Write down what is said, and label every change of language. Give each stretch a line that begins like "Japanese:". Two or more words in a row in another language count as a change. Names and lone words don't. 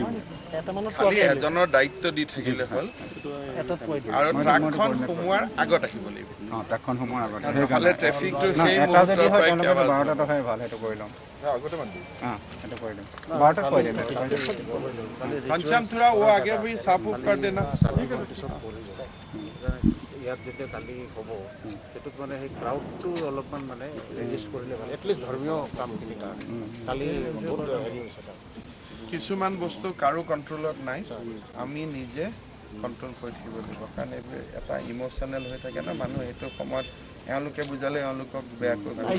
Assamese: খালি এজনৰ দায়িত্ব দি থাকিলে হ'ল আৰু ট্ৰাকখন সোমোৱাৰ আগত আহিব লাগিব ট্ৰাকখন সোমোৱাৰ আগতে নহ'লে ট্ৰেফিকটো সেই এটা যদি মুহূৰ্তৰ হয় পৰা তেওঁলোকে এতিয়া 12টাত অহাই ভাল সেইটো কৰি ল'ম আগতে মাতি সেইটো কৰি দিম 12টাত কৈ দিম
Hindi: ঘনশ্যাম থোड़ा वो आगे भी साफ उफ कर देना
Assamese: ইয়াত যেতিয়া কালি হ'ব সেইটোত মানে সেই ক্ৰাউডটো অলপমান মানে ৰেজিষ্ট কৰিলে ভাল এটলিষ্ট ধৰ্মীয় কামখিনিৰ কাৰণে কালি বহুত হেৰি হৈছে কিছুমান বস্তু কাৰো কণ্ট্ৰলত নাই আমি নিজে কণ্ট্ৰল কৰি থাকিব লাগিব কাৰণ এইবোৰ এটা ইম'চনেল হৈ থাকে ন মানুহ সেইটো সময়ত এওঁলোকে বুজালে এওঁলোকক বেয়াকৈ